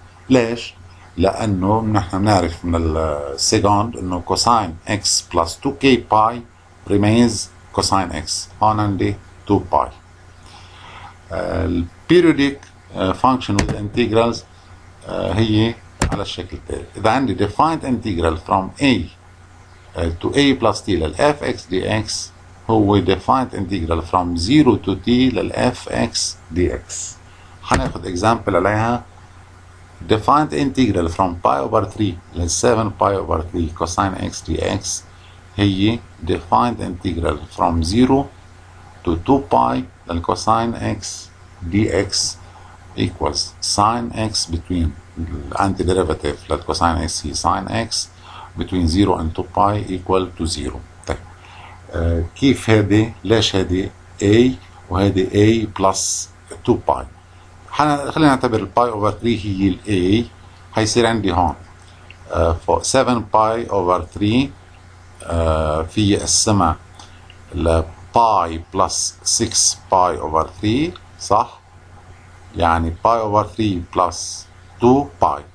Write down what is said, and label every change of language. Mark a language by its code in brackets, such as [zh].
[ar] ليش؟ لانه نحن بنعرف من السيكوند انه كوساين اكس بلس 2 كي باي ريمينز كوساين اكس. هون عندي 2 باي. البيريوديك فانكشن [en] with integrals [ar] هي على الشكل التالي. اذا عندي [en] defined integral from a to a plus t لل fx dx هو defined integral from 0 to t لل fx dx. [ar] هناخد example عليها. [en] defined integral from pi over 3 لل 7 pi over 3 cosine x dx هي defined integral from 0 to 2 pi لل cosine x dx equals sine x between الانتي-derivative لل cosine x هي sine x between 0 and 2 pi equal to 0. [ar] طيب كيف هذه؟ ليش هذه a وهذه a plus 2 pi؟ خلينا نعتبر الباي اوفر 3 هي ال a. هيصير عندي هون 7 باي اوفر 3 في السما لباي بلس 6 باي اوفر 3 صح؟ يعني باي اوفر 3 بلس 2 باي.